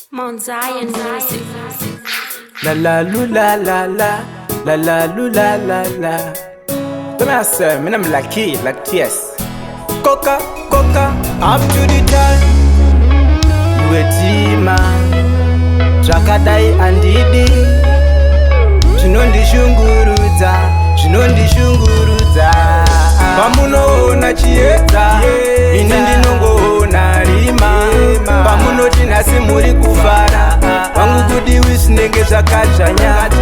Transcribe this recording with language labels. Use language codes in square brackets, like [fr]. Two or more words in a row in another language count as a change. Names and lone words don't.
[en] Mount Zion Music. La la lu la la la, la la lu la la la. Come here, sir. Me name Lucky, like T S. Coca, Coca, up to the time. [sn] Iwe tima, zvakadai handidi. Zvinondishungurudza, zvinondishungurudza. Pamunoona chiedza, ini ndinongoona rima. Pamunoti nhasi muri kufara, wangu kudiwi zvinenge zvakadzvanya.